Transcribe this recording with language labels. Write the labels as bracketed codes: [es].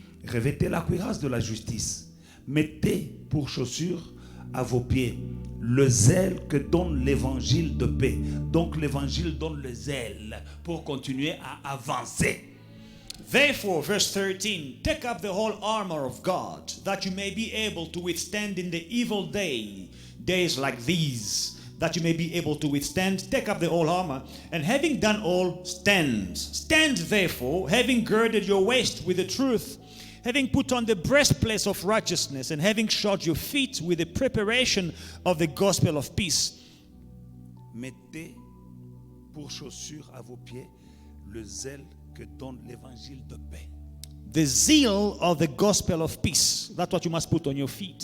[fr] Revêtez la cuirasse de la justice. Mettez pour chaussure à vos pieds le zèle que donne l'évangile de paix. Donc l'évangile donne le zèle pour continuer à avancer. [en] Therefore, verse 13, take up the whole armor of God, that you may be able to withstand in the evil days like these, that you may be able to withstand. Take up the whole armor, and having done all, stand. Stand therefore, having girded your waist with the truth, having put on the breastplate of righteousness, and having shod your feet with the preparation of the gospel of peace. [fr] Mettez pour chaussure à vos pieds le zèle que donne l'évangile de paix. [en] The zeal of the gospel of peace. That's what you must put on your feet.